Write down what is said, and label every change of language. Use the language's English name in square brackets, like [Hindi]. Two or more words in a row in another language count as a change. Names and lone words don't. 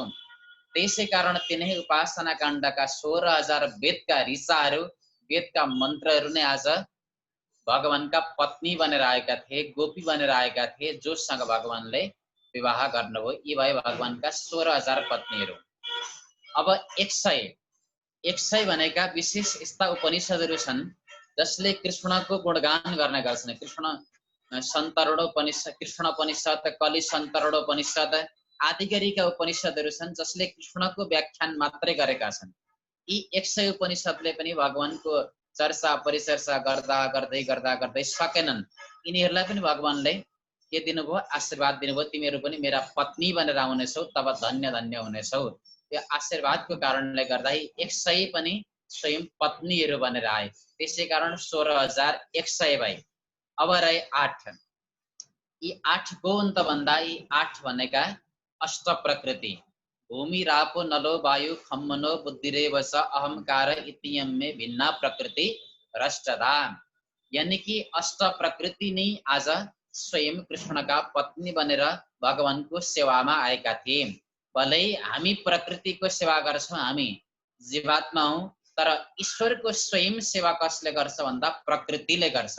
[Nepali] त्यसै कारण तिनै उपासना काण्डका 16,000 वेदका ऋचाहरू, वेदका मन्त्रहरू नै आज भगवानका पत्नी बनेर आएका थिए, गोपी बनेर आएका थिए, जोसँग भगवानले विवाह गर्नुभयो। यी भए भगवानका 16,000 पत्नीहरू। अब 100 भनेका विशेष यस्ता उपनिषदहरू छन् जसले कृष्णको गुणगान गर्ने गर्छन्। कृष्ण सन्तरणोपनिषद, कृष्णोपनिषद, कलि सन्तरणोपनिषद, आदिगरीका उपनिषदहरू छन् जसले कृष्णको व्याख्यान मात्रै गरेका छन्। यी 100 उपनिषदले पनि भगवानको चर्चा परिचर्चा गर्दा गर्दै गर्दा गर्दै सकेनन्। यिनीहरूलाई पनि भगवानले के दिनुभयो? आशीर्वाद दिनुभयो, तिमीहरू पनि मेरा पत्नी बनेर आउनेछौ, तब धन्य धन्य हुनेछौ। यो आशीर्वादको कारणले गर्दा 100 पनि स्वयं पत्नीहरू बनेर आए। त्यसै कारण 16,100 भए। अब रहे 8। यी 8 को अन्त भन्दा यी 8 भनेका अष्ट प्रकृति [Sanskrit] भूमि रापो नलो वायु खम मनो बुद्धिरेव च अहंकार इत्यमे भिन्ना प्रकृति रष्टदा। [Nepali] यानी कि अष्ट प्रकृति नै आज स्वयं कृष्णका पत्नी बनेर भगवानको सेवामा आएका थिए। भलै हामी प्रकृतिको सेवा गर्छौं, हामी जीवात्मा हौं, तर ईश्वरको स्वयं सेवा कसले गर्छ भन्दा प्रकृतिले गर्छ।